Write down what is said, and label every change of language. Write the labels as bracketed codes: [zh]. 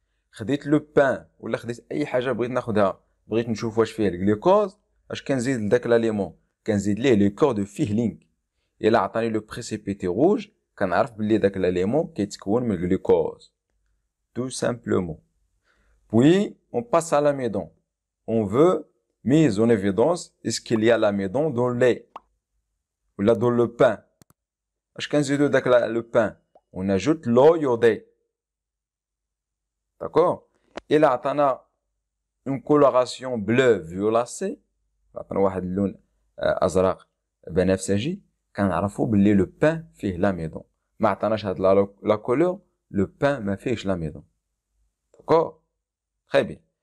[ar] خديت لو بان ولا خديت اي حاجه بغيت ناخذها بغيت نشوف واش فيه الجلوكوز، اش كنزيد لداك لاليمون؟ كنزيد ليه لي كور دو فيهلينغ. الا عطاني لو بريسيبيتي روج كنعرف بلي داك لاليمون كيتكون من الجلوكوز تو سامبلومون. [fr] Puis on passe à l'amidon. on veut mise en évidence est-ce qu'il y a l'amidon dans le lait ou là dans le pain. [ar] اش كنزيدو داك [fr] le pain on ajoute l'eau iodée. D'accord. [ar] إلا عطانا [fr] une coloration bleu violacée [ar] عطانا واحد اللون ازرق بنفسجي كنعرفوا باللي لو بان فيه لاميدون. ما عطاناش هاد لا كولور لو بان ما فيهش لاميدون. داكور. تري بيان.